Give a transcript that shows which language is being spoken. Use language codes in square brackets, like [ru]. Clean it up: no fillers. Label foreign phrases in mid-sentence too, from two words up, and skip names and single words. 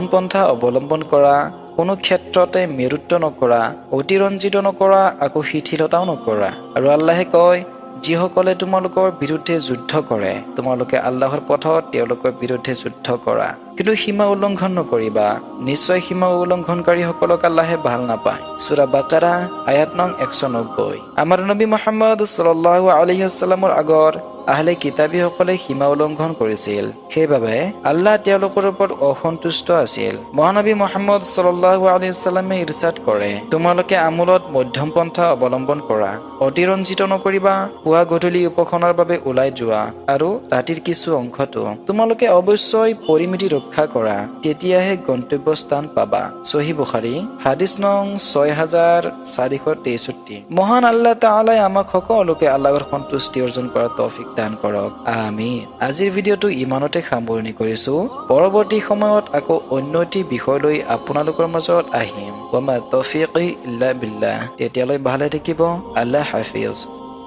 [as] পন্থা অৱলম্বন কৰা কোনো ক্ষেত্ৰতে মেৰুত্ব নকৰা অতিৰঞ্জিত নকৰা আকৌ শিথিলতাও নকৰা আৰু আল্লাহে কয় যিসকলে তোমালোকৰ বিৰুদ্ধে যুদ্ধ কৰে তোমালোকে আল্লাহৰ পথত তেওঁলোকৰ বিৰুদ্ধে যুদ্ধ কৰা কিন্তু সীমা উলংঘন নকৰিবা নিশ্চয় সীমা উলংঘনকাৰীসকলক আল্লাহে ভাল নাপায় সূৰা বাকাৰা আয়াত নং 190 আমাৰ নবী মুহাম্মদ [ar] صلى الله عليه وسلم [as] আগৰ আহলে কিতাবীসকলে সীমা উলংঘন কৰিছিল সেইবাবে আল্লাহ তেওঁলোকৰ ওপৰত অসন্তুষ্ট আছিল মহানবী মুহাম্মদ [ar] صلى الله عليه وسلم [as] ইৰশাদ কৰে তোমালোকে আমলত মধ্যম পন্থা অৱলম্বন কৰা অতিৰঞ্জিত নকৰিবা পুৱা গধূলি উপাসনাৰ বাবে ওলাই যোৱা আৰু ৰাতিৰ কিছু অংশটো তোমালোকে অৱশ্যই পৰিমিতি ৰক্ষা কৰা তেতিয়াহে গন্তব্যস্থান পাবা সহিহ বুখাৰী হাদিস নং 6463 মহান আল্লাহ তাআলাই আমাক সকলোকে আল্লাহৰ সন্তুষ্টি অৰ্জন কৰাৰ তৌফিক দান কৰক আমিন আজিৰ ভিডিঅটো ইমানতে সামৰণি কৰিছো পৰৱৰ্তী সময়ত আকৌ অন্য এটি বিষয় লৈ আপোনালোকৰ মাজত আহিম [ar] وما توفيقي إلا بالله [as] তেতিয়ালৈ ভালে থাকিব [ar] الله حافظ